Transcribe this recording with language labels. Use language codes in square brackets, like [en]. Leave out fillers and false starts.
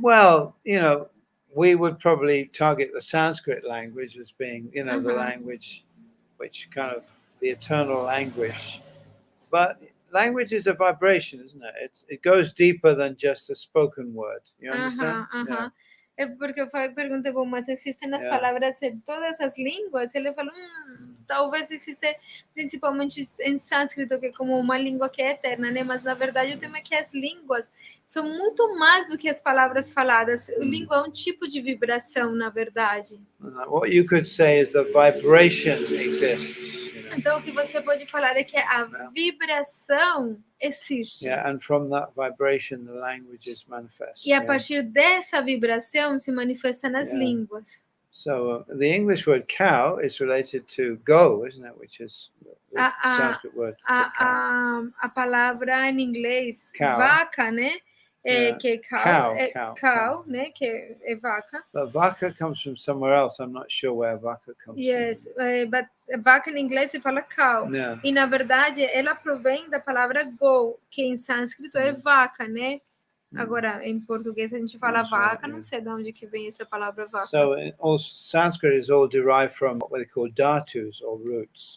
[en] Well, we would probably target the Sanskrit language as being, the language which kind of the eternal language. But language is a vibration, isn't it? It goes deeper than just a spoken word. You understand? Yeah. [pt] É porque eu perguntei, bom, mas existem as [en] Yeah. [pt] palavras em todas as línguas? Ele falou, talvez exista principalmente em sânscrito, que é como uma língua que é eterna, né? Mas na verdade o tema é que as línguas são muito mais do que as palavras faladas. A língua é um tipo de vibração, na verdade. [en] What you could say is the vibration exists. [pt] Então o que você pode falar é que a vibração existe. [en] Yeah, and from that vibration the languages manifest. [pt] E a partir dessa vibração se manifesta nas línguas. [en] So the English word cow is related to go, isn't it? Which is the Sanskrit word. [pt] A palavra em inglês [en] Cow. [pt] vaca, né? Que é cow, né? Que é vaca. [en] But vaca comes from somewhere else. I'm not sure where vaca comes from. [pt] Yes, but vaca em inglês se fala cow. [en] Yeah. [pt] E na verdade ela provém da palavra go, que em sânscrito é vaca, né? Agora, em português a gente fala vaca, não sei de onde que vem essa palavra vaca. [en] So all Sanskrit is all derived from what they call dhatus or roots.